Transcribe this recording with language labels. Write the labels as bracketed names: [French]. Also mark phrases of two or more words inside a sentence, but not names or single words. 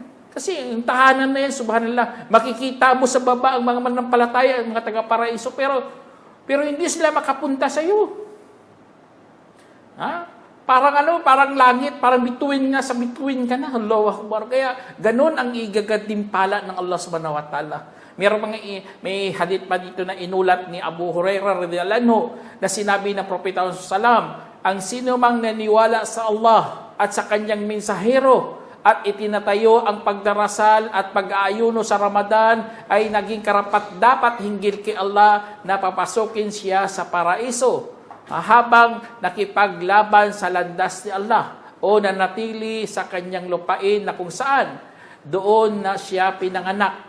[Filipino] Kasi yung tahanan na yan, subhanallah, makikita mo sa baba ang mga manampalataya, ang mga taga-paraiso, pero hindi sila makapunta sa iyo. Parang langit, parang bituin nga sa bituin ka na. [Arabic] الله أكبر. [Filipino] Kaya ganun ang igagatimpala ng Allah [Arabic] سبحانه وتعالى. [Filipino] May hadith pa dito na inulat ni Abu Hurairah [Arabic] رضي الله عنه [Filipino] na sinabi ng Propeta sallallahu, ang sino mang naniwala sa Allah at sa kanyang mensahero at itinatayo ang pagdarasal at pag-aayuno sa Ramadan ay naging karapat-dapat hinggil kay Allah na papasukin siya sa paraiso habang nakipaglaban sa landas ni Allah o nanatili sa kanyang lupain na kung saan doon na siya pinanganak.